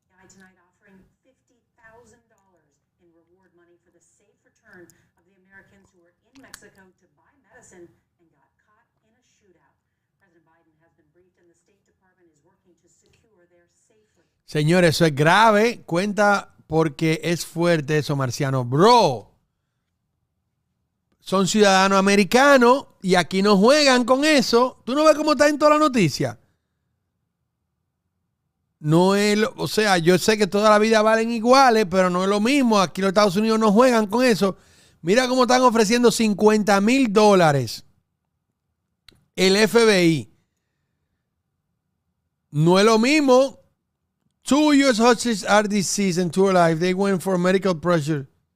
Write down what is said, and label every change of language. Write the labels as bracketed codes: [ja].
[en] Tonight offering $50,000 in reward money for the safe return of the Americans who were in Mexico to buy medicine and got caught in a shootout. President Biden has been briefed and the State Department is working to secure their safety. [es] Señores, eso es grave. Cuenta porque es fuerte eso, Marciano. Bro. son ciudadanos americanos y aquí no juegan con eso. ¿Tú no ves cómo está en toda la noticia? No es, o sea, yo sé que toda la vida valen iguales, pero no es lo mismo. Aquí los Estados Unidos no juegan con eso. Mira cómo están ofreciendo $50,000 el FBI. No es lo mismo. [en] 2 US hostages are deceased and 2 alive. They went for medical pressure.